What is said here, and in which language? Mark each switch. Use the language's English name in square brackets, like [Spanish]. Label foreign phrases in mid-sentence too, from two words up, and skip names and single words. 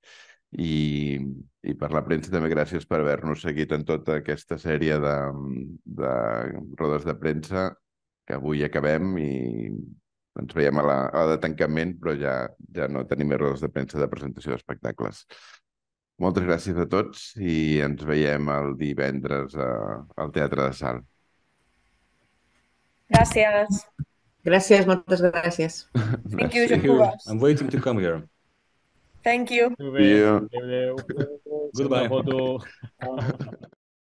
[Catalan] I per la premsa també gràcies per haver-nos seguit en tota aquesta sèrie de rodes de premsa, que avui acabem i ens veiem a la de tancament, però ja no tenim més rodes de premsa de presentació d'espectacles. Moltes gràcies a tots i ens veiem el divendres al Teatre de Salt. Gràcies. Gràcies, moltes gràcies. [English] Thank you, Thank you. Jokūbas. I'm waiting to come here. Thank you. [Catalan] Molt bé. [English] Yeah. [Catalan] Adéu. [English] Goodbye. [Catalan] Una foto.